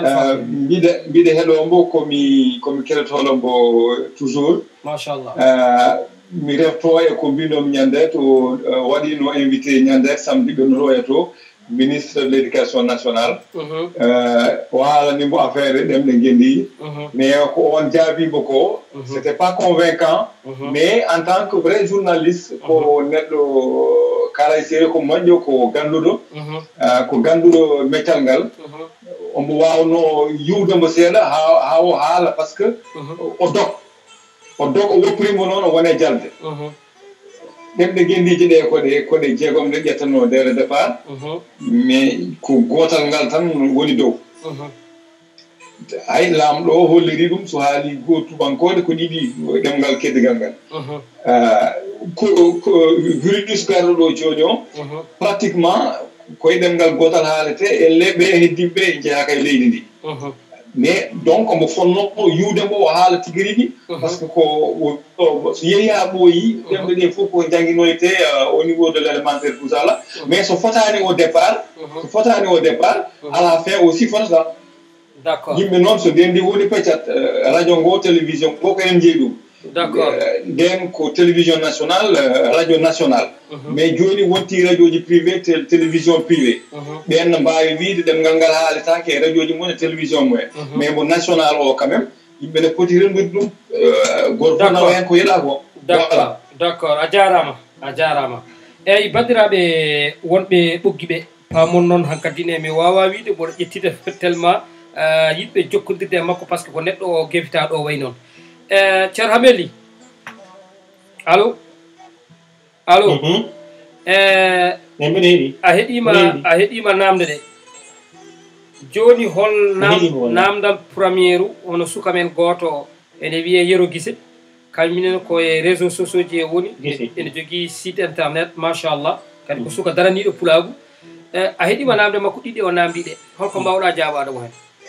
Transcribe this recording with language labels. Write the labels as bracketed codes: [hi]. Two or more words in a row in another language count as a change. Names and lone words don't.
[ff] mbiɗa heeɗo mbo komi keɗotoɗo mbo toujours machallah mi refto e ko mbinomi ñande to waɗino invité ñande samedi ɓe notoya to [fr] ministre de l'éducation nationale [ff] o haalanimo affaire ɗemɗe gendi mais ko on jaabimo ko [fr] c'était pas convaincant mais en tant que vrai journaliste [ff] ko neɗɗo kalay séri ko moƴƴo ko ganduɗo meccal ngal omo wawno yiwdemo seeɗa ha o haala [fr] par ce que [ff] o dog o woppirimo noon o wone jalde ɗemɗe gendiji ɗe koɗe jeegom ɗe ƴettano [fr] dès le départ [ff] mais ko gotal ngal tan woni dow hay laamɗo o holliri ɗum so haali go tubankode ko ɗiɗi ɗemgal keddigal ngal ko virus garɗo ɗo joni o pratiquement koye ɗemgal gotal haalete e leɓe heddiɓe jeeyaka e leydi ndi [fr] mais donc [ff] omo fonno yiwdemo o haala tigui rigui [fr] par ce que [ff] ko so yeehi ha ɓooyi ɗemɗe ɗe fof ko jangguinoyte [fr] au niveau de l' élémentaire tout ça là [ff] mais so fotani [fr] au départ à la fin aussi [ff] fotata [fr] d'accord [ff] yimɓe noon so ndendi woni peccat radio ngo télévision ngo ko en jeeyi ɗum [fr] d'accord [ff] nden ko [fr] télévision nationale radio nationale [ff] mais joni wonti radio ji privé [fr] télévision privé [ff] ɓen mbawi wiide ɗemgal ngal haaletake e radio ji mumen e télévision mumen mais mo national o [fr] quand même [ff] yimɓe ne poti rendude ɗum goto fof nawa hen ko yiɗa ko d'accord a jarama eyyi bandiraɓe wonɓe ɓogguiɓe pamon noon hankkadine mi wawa wiide mboɗo ƴettide tellement yiɗɓe jokkodirde e makko [fr] par ce que [ff] ko neɗɗo o guefitaɗo o way noon ceerno Hameli allo a heeɗima namde ɗe joni hol namdal premiére hono suka men goto ene wiye Yero Guissé kañuminen koye [fr] réseau sociaux [ff] ji e woni ene jogui [fr] site internet [ff] machallah kadi ko suka daraniɗo pulagu a heeɗima namde makko ɗiɗi o namdiɗe holko mbawɗa jawaɗomo hen